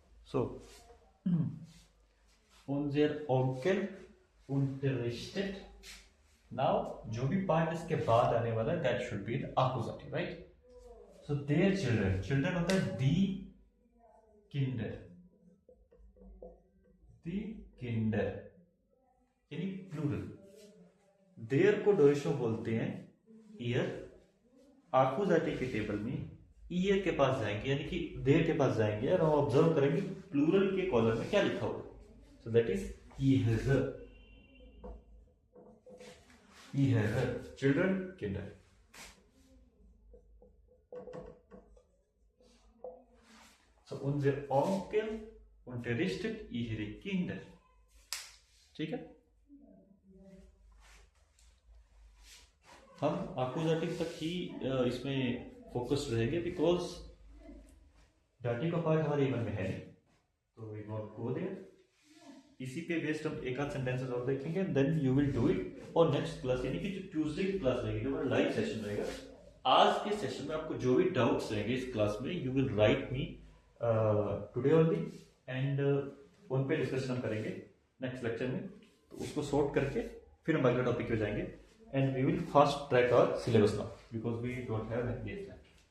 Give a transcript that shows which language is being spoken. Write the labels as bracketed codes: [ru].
[de] So, unser Onkel unterrichtet. [hi] Now, जो भी part इसके बाद आने वाला है [en] that should be the accusative, right? So their children, children [hi] होता है [de] die Kinder, die Kinder [hi] यानी प्लूरल. देयर को डोरेशो बोलते हैं ईयर. आकुजाटिव के टेबल में ईयर के पास जाएंगे यानी कि देयर के पास जाएंगे और हम ऑब्जर्व करेंगे प्लूरल के कॉलम में क्या लिखा होगा. [en] So that is ईहर. Children किंडर. [de] सो उनजर Onkel unterrichtet ihre Kinder. [hi] ठीक है. हम आकुजाटिव तक ही इसमें फोकस रहेंगे बिकॉज डाटिव का पार्ट हमारे इवन में है नहीं, तो वी नॉट गो देयर. इसी पे बेस्ड हम एक आध सेंटेंसेस और देखेंगे, then you will do it और नेक्स्ट क्लास यानी कि जो ट्यूसडे की क्लास रहेगी, जो हमारा लाइव सेशन रहेगा, आज के सेशन में आपको जो भी डाउट्स रहेंगे इस क्लास में you will write मी today only and उन पे डिस्कशन हम करेंगे नेक्स्ट लेक्चर में. तो उसको सॉर्ट करके फिर हम अगले टॉपिक पे जाएंगे [en] and we will fast track our syllabus now because we don't have any days left.